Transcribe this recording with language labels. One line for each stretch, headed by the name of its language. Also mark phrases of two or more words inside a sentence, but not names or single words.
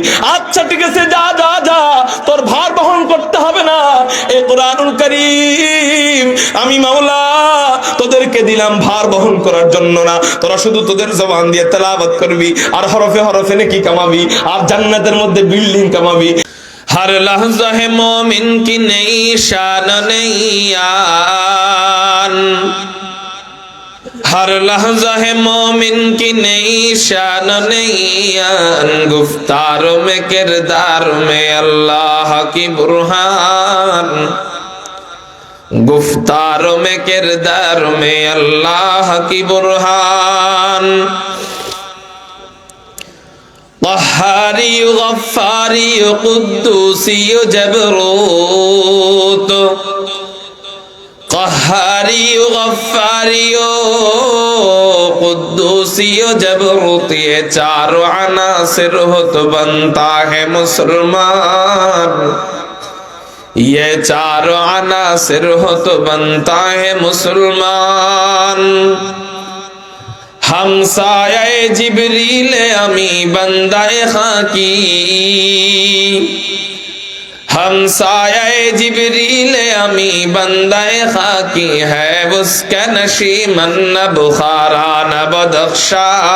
Bangla: আচ্ছা ঠিক আছে যা যা যা, তোর ভার বহন করতে হবে না, এই কোরআনুল কারীম আমি মাওলা তোদেরকে দিলাম ভার বহন করার জন্য না, তোরা শুধু তোদের জবান দিয়ে তেলাওয়াত করবি আর হরফে হরফে নেকি কামাবি আর জান্নাতের মধ্যে বিল্ডিং কামাবি।
Urdu: ہر لحظہ ہے مومن کی نئی شان نیان، ہر لحظہ ہے مومن کی نئی شان نیان، گفتاروں میں کردار میں اللہ کی برہان, گفتاروں میں کردار میں اللہ کی برہان, قهاري غفاري قدوسي جبروت, قهاري غفاري قدوسی جبروت, یہ چاروں عناصر ہو تو بنتا ہے مسلمان، یہ چاروں عناصر ہو تو بنتا ہے مسلمان. ہمسائے جبریل امی بندائے خاکی، ہمسائے جبریل امی بندائے خاکی ہے اسکا نشیمن نہ بخارا نہ بدخشا